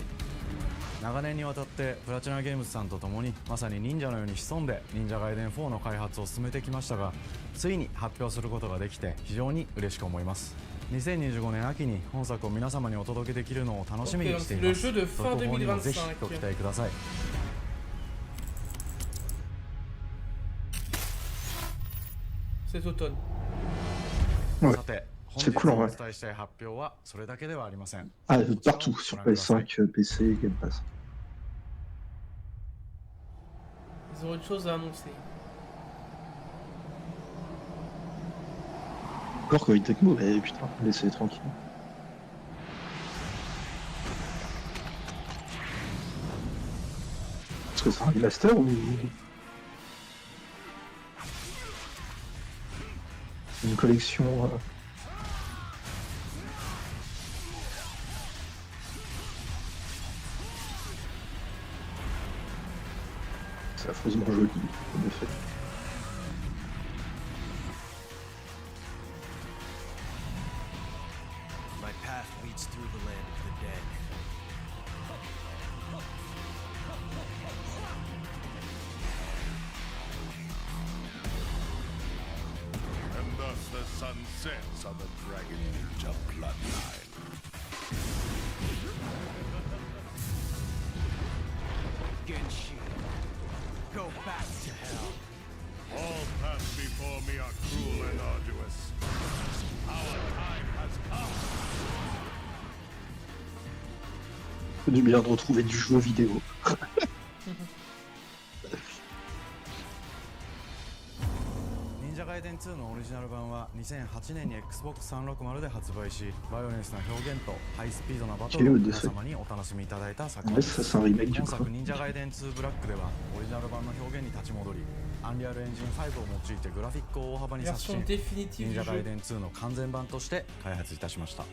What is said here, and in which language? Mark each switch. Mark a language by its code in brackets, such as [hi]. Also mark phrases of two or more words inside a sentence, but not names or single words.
[ja] 長年にわたってプラチナゲームズさんと共にまさに忍者のように潜んで忍者ガイデン4の開発を進めてきましたが、ついに発表することができて非常に嬉しく思います。2025年秋に本作を皆様にお届けできるのを楽しみにしています。続報にもぜひご期待ください。 [fr] cet automne. [ja] さて、本日お伝えしたい発表はそれだけではありません。 [fr] Ah, partout, sur PS5, PC, Game Pass. Ils ont autre chose à annoncer. Encore Covid Techno, mais putain, laissez-les tranquilles. Est-ce que c'est un remaster ou une collection C'est affreusement joli, en effet. [en] My path leads through the land of the dead. And thus the sun sets on the Dragon Ninja bloodline. Genshin, go back to hell. All paths before me are cruel and arduous. Our time has come. [fr] C'est du bien de retrouver du jeu vidéo. [ja] 忍者ガイデン2のオリジナル版は2008年に Xbox360 で発売し、バイオレンスな表現とハイスピードなバトルを皆様にお楽しみいただいた作品です。本作忍者ガイデン2ブラックではオリジナル版の表現に立ち戻り、アンリアルエンジン5を用いてグラフィックを大幅に刷新、忍者ガイデン2の完全版として開発いたしました。